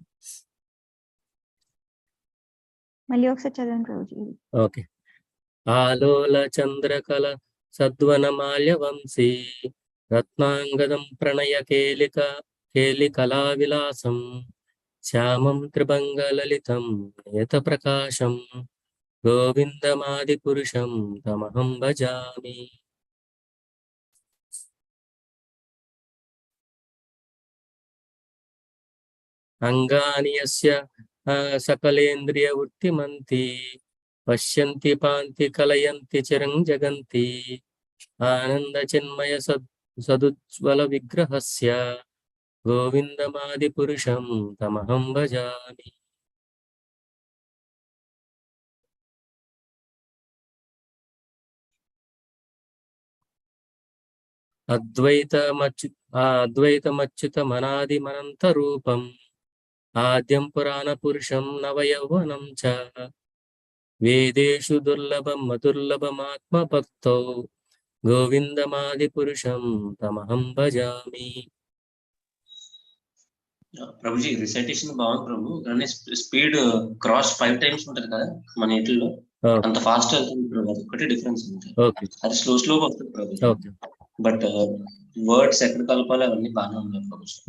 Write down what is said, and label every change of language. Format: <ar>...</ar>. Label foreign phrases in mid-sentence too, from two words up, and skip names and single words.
<te>మళ్ళీ ఒకసారి చదవండి ప్రభుజీ.</te> <sa>ఓకే. ఆలోల చంద్రకళ సద్వన మాల్య వంశీ రత్నాంగదం ప్రణయ కేలికలా విలాసం శ్యామం త్రిభంగ లలితం నియత ప్రకాశం గోవిందమాది పురుషం తమహం భజామి. అంగాని యస్య సకలేంద్రియ వృత్తిమంతి పశ్యంతి పాంతి కలయంతి చిరం జగంతి ఆనంద చిన్మయ సదుజ్వల విగ్రహస్య గోవిందమాది పురుషం తమహం భజామి. అద్వైతమచ్యుతమనాదిమనంత రూపం ఆద్యం పురాణ పురుషం నవయౌవనం చ వేదేషు దుర్లభం అదుర్లభమాత్మ భక్తో గోవిందమాది పురుషం తమహం భజామి.</sa> <te>ప్రభుజీ రిసైటేషన్ బాగుంది ప్రభు, కానీ</te> <en>speed cross</en> <te>5 times ఉంటుంది కదా మన ఇంట్లో, అంత ఫాస్ట్ వెళ్తుంది ప్రభు, అది ఒకటి డిఫరెన్స్ ఉంటుంది. అది స్లోగా వస్తుంది ప్రభు,</te> <en>but words</en> <te>ఎక్కడ కలపాలి అవన్నీ బాగానే ఉన్నాయి ప్రభు.</te>